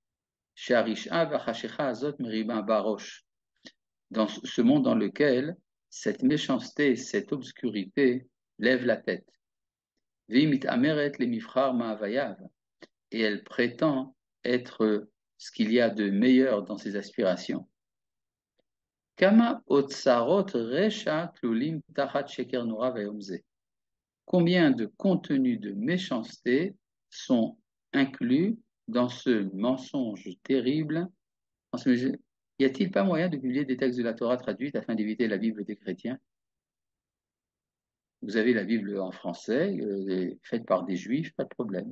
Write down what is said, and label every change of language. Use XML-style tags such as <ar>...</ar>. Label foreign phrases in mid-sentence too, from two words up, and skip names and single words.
<fr>Dans ce monde dans lequel cette méchanceté, cette obscurité lève la tête. Et elle prétend être ce qu'il y a de meilleur dans ses aspirations.</fr> <he>כמה אוצרות רשע כלולים תחת שקר נורא ויומזה.</he> <fr>Combien de contenus de méchanceté sont inclus dans ce mensonge terrible? Y a-t-il pas moyen de publier des textes de la Torah traduits afin d'éviter la Bible des chrétiens? Vous avez la Bible en français, faite par des juifs, pas de problème.</fr>